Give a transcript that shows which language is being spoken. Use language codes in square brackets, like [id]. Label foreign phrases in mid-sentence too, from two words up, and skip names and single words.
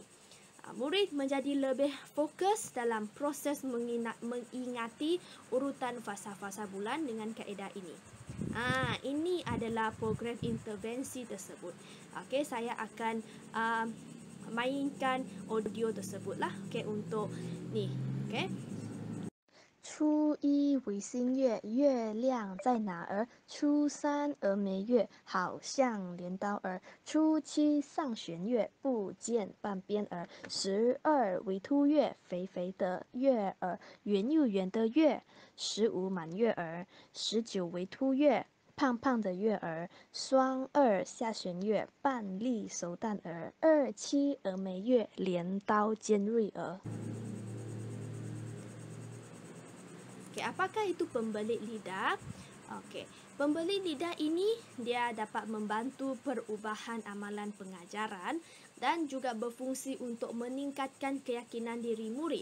[ms] Murid menjadi lebih fokus dalam proses mengingati urutan fasa-fasa bulan dengan kaedah ini. Ini adalah program intervensi tersebut. Okey, saya akan mainkan audio tersebutlah. Okey, untuk ni. Okey. [zh] 初一为新月，月亮在哪儿？初三峨眉月，好像镰刀儿。初七上弦月，不见半边儿。12为凸月，肥肥的月儿，圆又圆的月。15满月儿。19为凸月，胖胖的月儿。双二下弦月，半粒熟蛋儿。27峨眉月，镰刀尖锐儿。 [ms] Okey, apakah itu pembelit lidah? Okey, pembelit lidah ini dia dapat membantu perubahan amalan pengajaran dan juga berfungsi untuk meningkatkan keyakinan diri murid.